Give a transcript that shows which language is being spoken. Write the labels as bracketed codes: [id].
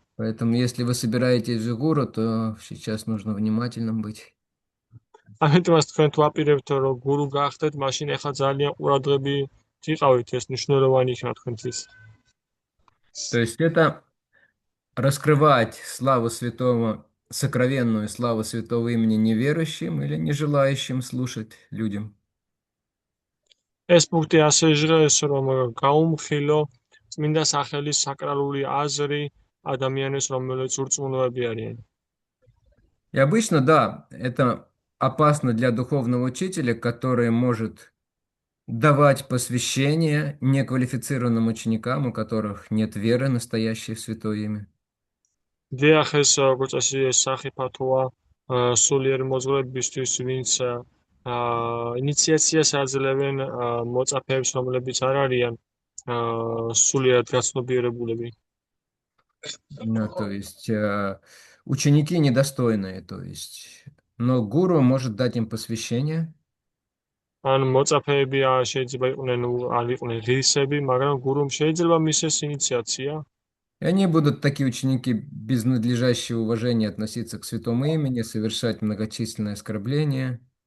[ru] Поэтому, если вы собираетесь в гуру, то сейчас нужно внимательным быть. [ka] ამიტომაც თქვენ თუ აპირებთ რომ გურუ გახდეთ, მაშინ ეხლა ძალიან ყურადღები იყავით, ეს მნიშვნელოვანი იქნება თქვენთვის. [ru] То есть это раскрывать славу святого, сокровенную славу святого имени неверующим или не желающим слушать людям. [ka] ეს პუნქტი ასე ჟღერს, რომ გაუმხილო წმინდა სახელის საკრალური აზრი ადამიანებს, რომელიც ურწმუნოები არიან. [ru] И обычно, да, это опасно для духовного учителя, который может давать посвящение неквалифицированным ученикам, у которых нет веры настоящей в святое имя. [ka] დიახ, ეს როგორც წესი ეს სახიფათოა სულიერ მოძღვრებისთვის, ვინც ინიციაციას აძლევენ მოწაფეებს, რომლებიც არ არიან სულიერად გაცნობიერებულები. [ru] Ну, то есть ученики недостойные, то есть, но гуру может дать им посвящение. [ka] ან მოწაფეები შეიძლება იყვნენ არ იყვნენ ღირსები, მაგრამ გურუმ შეიძლება მისცეს ინიციაცია. [ru] И они будут, такие ученики, без надлежащего уважения относиться к святому имени, совершать многочисленные оскорбления.